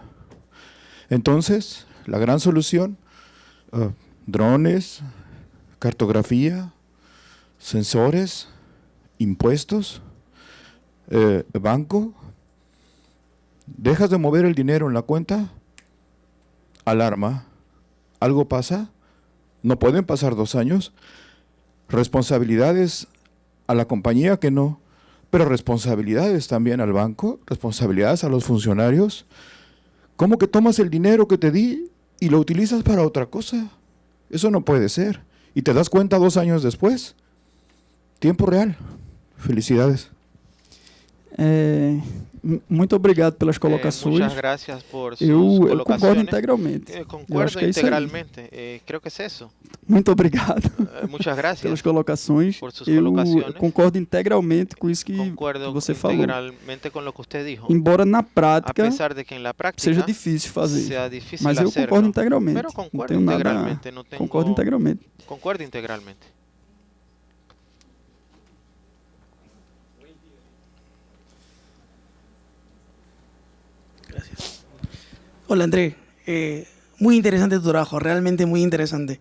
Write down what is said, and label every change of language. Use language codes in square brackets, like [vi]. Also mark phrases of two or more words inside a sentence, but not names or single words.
[es] Entonces, la gran solución, drones, cartografía, sensores, impuestos, banco, dejas de mover el dinero en la cuenta, alarma, algo pasa, no pueden pasar 2 años, responsabilidades a la compañía que no, pero responsabilidades también al banco, responsabilidades a los funcionarios. ¿Cómo que tomas el dinero que te di y lo utilizas para otra cosa? Eso no puede ser. Y te das cuenta 2 años después. Tiempo real. Felicidades. [pt] Muito obrigado pelas colocações. [es] Muchas gracias por sus colocaciones. [pt] Concordo integralmente. Concordo integralmente. [es] Creo que es eso. [pt] Muito obrigado. [es] Muchas gracias [pt] pelas colocações. [es] Por sus colocaciones. [pt] Concordo integralmente com isso que você falou. [es] Integralmente con lo que usted dijo. [pt] Embora na prática, [es] a pesar de que en la práctica [pt] seja difícil fazer. [es] Sea difícil [pt] mas eu [es] hacerlo, [pt] concordo integralmente. [es] Pero concuerdo integralmente. No tengo... [pt] Concordo integralmente. [es] Concuerdo integralmente. Gracias. Hola André, muy interesante tu trabajo, realmente muy interesante.